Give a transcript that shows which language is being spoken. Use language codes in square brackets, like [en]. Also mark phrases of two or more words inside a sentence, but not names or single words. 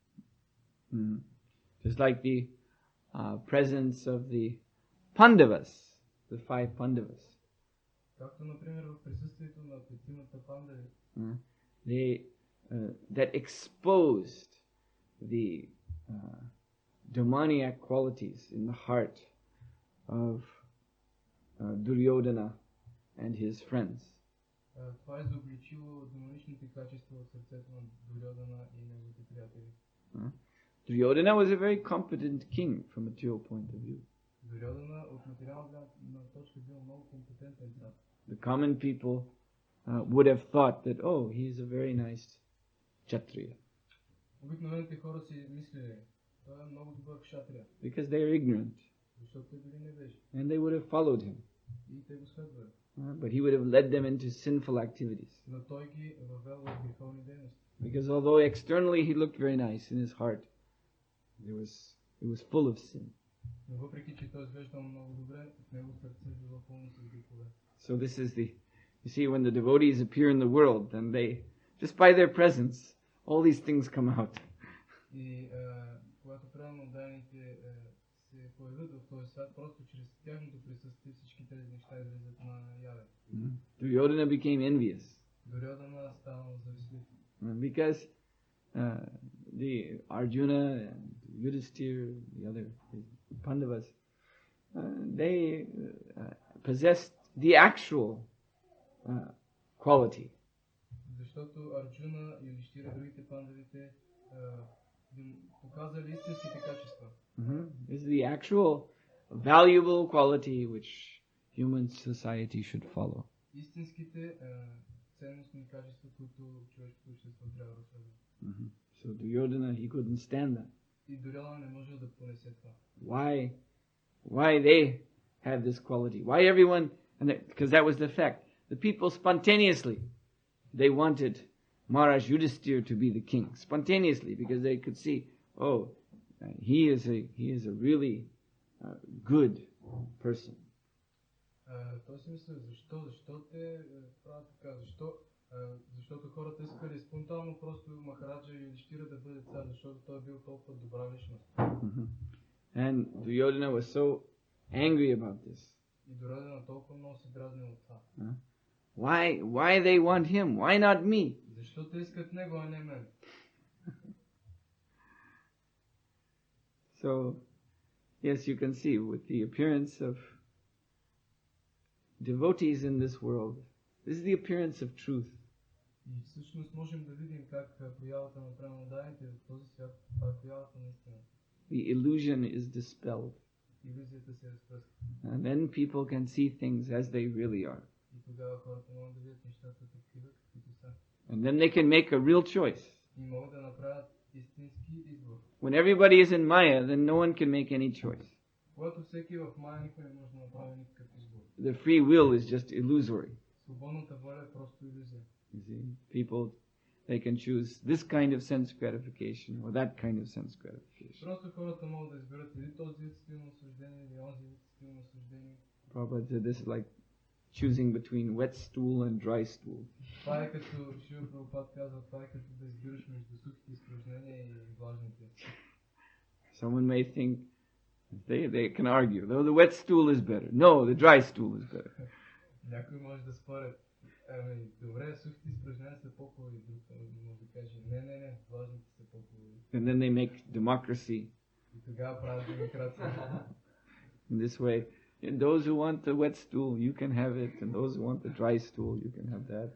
[en] Just like the presence of the Pandavas, the 5 Pandavas. [bg] Както, например, в присъствието на петимата пандави, [en] that exposed the demoniac qualities in the heart of Duryodhana and his friends. [bg] Това е заобличило демоничните качества в сърцето на Дурьодана и неговите приятели. [en] Duryodhana was a very competent king from a material point of view. [bg] Дурьодана от материална точка бил много компетентен цар. [en] The common people would have thought that, oh, he is a very nice Kshatriya. [bg] Обикновените хора си мислили, той е много добър кшатрия. [en] Because they are ignorant. [bg] Защото те били невежи. [en] And they would have followed him. [bg] И те го следвали. [en] But he would have led them into sinful activities. [bg] Но той ги въвел в греховни дейности. [en] Because although externally he looked very nice, in his heart it was full of sin. [bg] Но въпреки че той изглеждал много добре, в него сърце било пълно с грехове. [en] So this is you see, when the devotees appear in the world, then they, just by their presence, all these things come out. [bg] И когато правонададените се появят в този свят, просто чрез тяхното присъствие всички тези неща излизат на яве. [en] Duryodhana became envious. [bg] Дурьодана станал завистлив. [en] Because the Arjuna and Yudhisthira, the other Pandavas, they possessed the actual quality. [bg] Защото Арджуна, Юдхиштира и другите пандавите показали истинските качества. [en] This is the actual valuable quality which human society should follow. [bg] Истинските ценностни качества, които човешкото общество трябва да следва. [en] So Duryodhana, he couldn't stand that. [bg] И Дурьодана не може да понесе това. [en] Why they have this quality? Why everyone? Because that was the fact. The people spontaneously, they wanted Maharaj Yudhisthira to be the king. Spontaneously, because they could see, oh, he is a really good person. [bg] Той си мисля, защо те правят така, защото хората искали спонтанно просто Махараджа Юдиштира да бъде цар, защото той е бил толкова добра личност. [en] And Duryodhana was so angry about this. [bg] И Дуryodhana толкова много се дразни от това. [en] Why they want him? Why not me? [bg] Защо те искат него, а не мен? [en] So, yes, you can see with the appearance of devotees in this world, this is the appearance of truth. [bg] И всъщност можем да видим как появата на преданните в този свят, това е появата на истина. [en] The illusion is dispelled. [bg] Илюзията се разпръска. [en] And then people can see things as they really are. [bg] И тогава хората могат да видят нещата такива, каквито са. [en] And then they can make a real choice. [bg] И могат да направят истински избор. [en] When everybody is in Maya, then no one can make any choice. [bg] Когато всеки в Мая, никой не може да направи никакъв избор. [en] The free will is just illusory. [bg] Свободната воля е просто илюзия. [en] You see, people, they can choose this kind of sense gratification or that kind of sense gratification. [bg] Просто хората могат да изберат или този вид стилно наслаждение, или онзи вид стилно наслаждение. [en] Prabhupada said this is like choosing between wet stool and dry stool. [bg] Това е като Шрила Прабхупад казва, това е като да избираш между сухите изпражнения и влажните. [en] Someone may think they can argue, though the wet stool is better. No, the dry stool is better. [bg] Някой може да спорят. Добре, сухите изпражнения са по-хубави, друг може да каже, не, влажните са по-хубави. [en] And then they make democracy. [bg] И тогава правят демокрация. [en] In this way, and those who want the wet stool, you can have it, and those who want the dry stool, you can have that.